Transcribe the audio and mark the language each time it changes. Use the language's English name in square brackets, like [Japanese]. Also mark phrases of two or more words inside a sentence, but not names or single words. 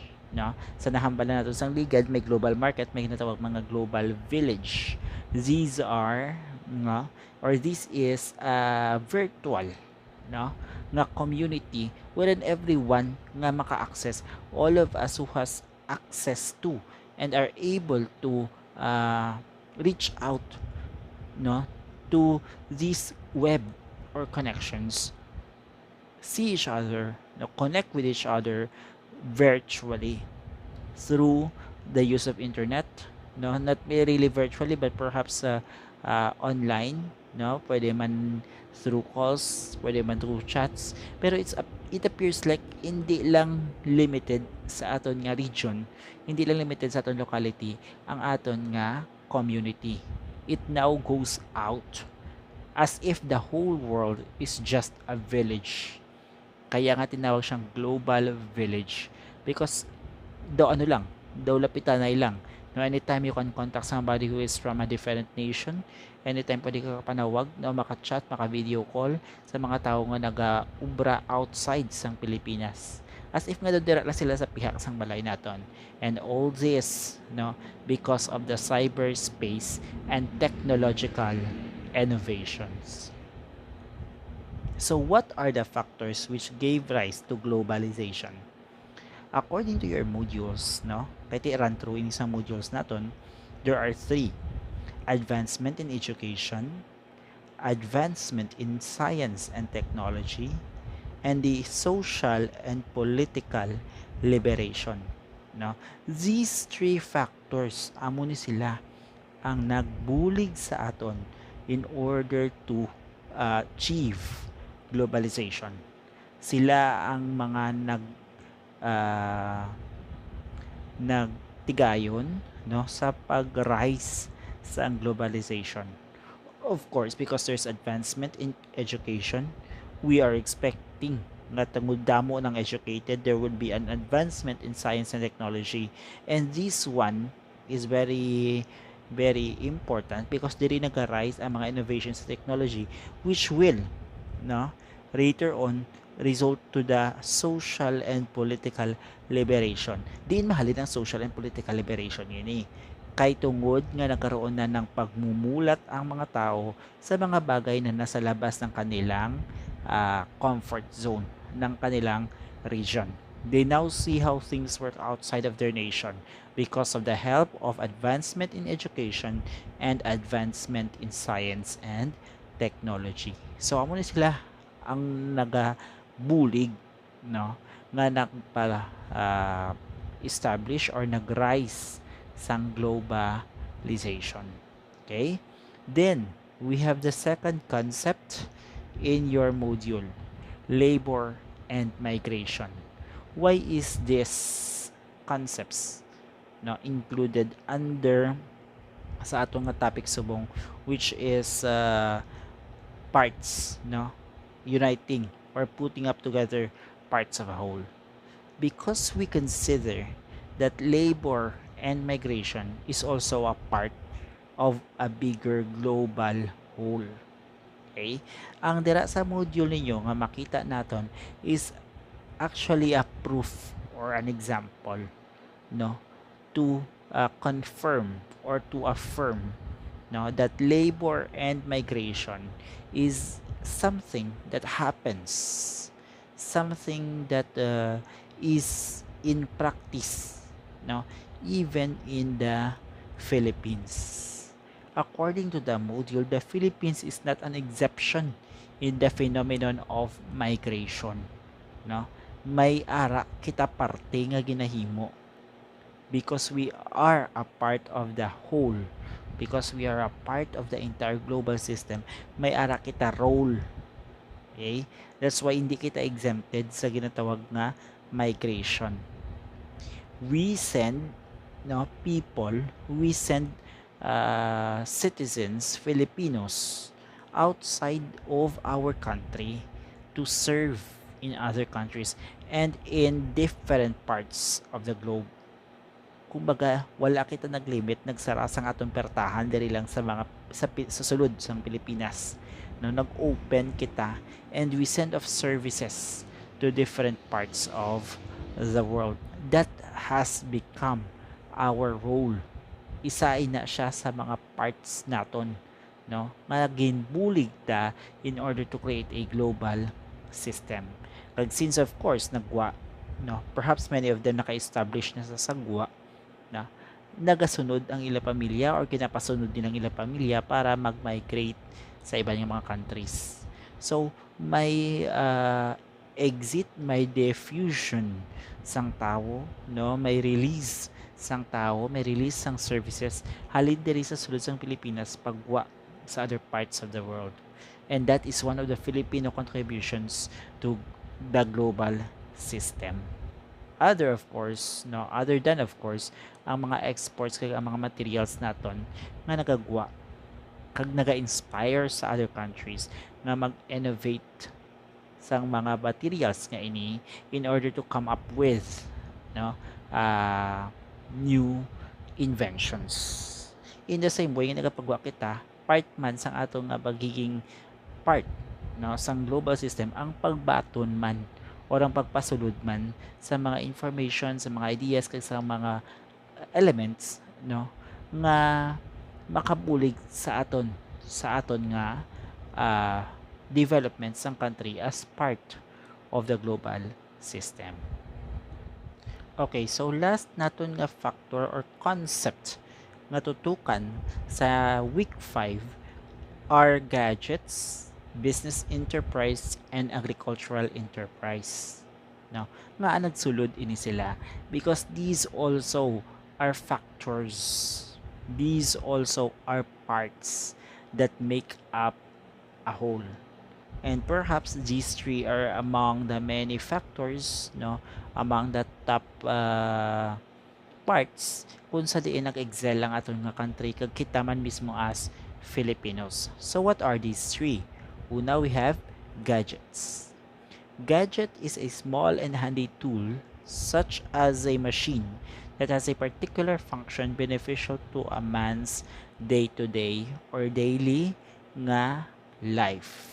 [Hiligaynon] Sa nahambalan natin sang ligad, may [English] global market, [Hiligaynon] may tinatawag mga [English] global village. These are this is a virtual nga community wherein everyone [Hiligaynon] nga maka-access, [English] all of us who has access to and are able to reach out to these web or connections, see each other, connect with each other virtually through the use of internet, not really virtually but perhaps online, [Hiligaynon] pwede man [English] through calls, [Hiligaynon] pwede man [English] through chats, pero it appears like [Hiligaynon] hindi lang limited sa aton nga region, hindi lang limited sa aton locality ang aton nga community. [English] It now goes out as if the whole world is just a village. [Hiligaynon] Kaya nga tinawag siyang [English] global village [Hiligaynon] because daw lapitanay lang. Anytime you can contact somebody who is from a different nation, anytime pwede ka panawag, maka-chat, maka-video call sa mga tao nga naga-ubra outside sang Pilipinas. [English] As if [Hiligaynon] nga dira lang sila sa pihak sang balay naton. [English] And all this, because of the cyberspace and technological innovations. So what are the factors which gave rise to globalization? According to your modules, [Hiligaynon] kahit i-run through in isang modules naton, [English] there are 3. Advancement in education, advancement in science and technology, and the social and political liberation. These 3 factors, [Hiligaynon] amo ni sila ang nagbulig sa aton [English] in order to achieve globalization. [Hiligaynon] Sila ang mga nagtigayon sa pag-rise sa globalization. [English] Of course, because there's advancement in education, we are expecting [Hiligaynon] na tungod damo ng educated, [English] there would be an advancement in science and technology. And this one is very, very important because [Hiligaynon] diri nag-arise ang mga innovations sa technology [English] which will, later on, result to the social and political liberation. [Hiligaynon] Diin mahalin [Filipino] ang [English] social and political liberation [Filipino] yun [Hiligaynon] kay tungod nga [Filipino] nagkaroon na ng pagmumulat ang mga tao sa mga bagay na nasa labas ng kanilang [English] comfort zone, [Filipino] ng kanilang region. [English] They now see how things work outside of their nation because of the help of advancement in education and advancement in science and technology. [Hiligaynon] So amo ni sila ang nagabulig, no, nga nagpala establish or nag-rise sang globalization. [English] Okay? Then we have the second concept in your module, labor and migration. Why is this concepts included under [Hiligaynon] sa atong nga topic subong, [English] which is parts, uniting or putting up together parts of a whole? Because we consider that labor and migration is also a part of a bigger global whole. Okay? [Hiligaynon] Ang dira sa module ninyo nga makita naton [English] is actually a proof or an example, to confirm or to affirm, that labor and migration is something that happens, something that is in practice, even in the Philippines. According to the module, the Philippines is not an exception in the phenomenon of migration. [Hiligaynon] May ara kita parte nga ginahimo [English] because we are a part of the whole, because we are a part of the entire global system. [Hiligaynon] May ara kita role. Okay? [English] That's why [Hiligaynon] hindi kita exempted sa ginatawag nga migration. [English] We send people, we send citizens, Filipinos, outside of our country to serve in other countries and in different parts of the globe. [Hiligaynon] Kumbaga, wala kita naglimit, nagsara sang atong pertahan diri lang sa mga sa sulod sang Pilipinas. Nag-open kita [English] and we send off services to different parts of the world. That has become our role. [Hiligaynon] Isa na siya sa mga parts naton, nga ginbulig ta in order to create a global system. Kag since of course nagwa, [English] perhaps many of them [Hiligaynon] naka-establish na sa sagwa, nagasunod ang ila pamilya or kinapasunod din ang ila pamilya para mag-migrate sa ibang mga countries. So may exit, may diffusion sang tao, may release sang tao, may release sang services halin diri sa sulod sang Pilipinas pagwa sa [English] other parts of the world. And that is one of the Filipino contributions to the global system. Other than of course [Hiligaynon] ang mga exports kag ang mga materials naton nga nagagwa kag naga-inspire sa other countries nga mag-innovate sang mga materials nga ini [English] in order to come up with new inventions. In the same way, [Hiligaynon] nagapagwa kita, part man sang atong nga pagiging part sang global system ang pagbaton man o ang pagpasulod man sa mga information, sa mga ideas kag sa mga elements nga makabulig sa aton nga development sang country [English] as part of the global system. Okay, so last naton nga factor or concept [Hiligaynon] nga tutukan sa [English] week 5 are gadgets, business enterprise, and agricultural enterprise. [Hiligaynon] Nga nagsulod ini sila [English] because these also are factors. These also are parts that make up a whole. And perhaps these three are among the many factors, among the top parts [Hiligaynon] kung sa diin nag-excel ang aton nga country kag kita man mismo [English] as Filipinos. So what are these three? Una, we have gadgets. Gadget is a small and handy tool such as a machine that has a particular function beneficial to a man's day-to-day or daily nga life.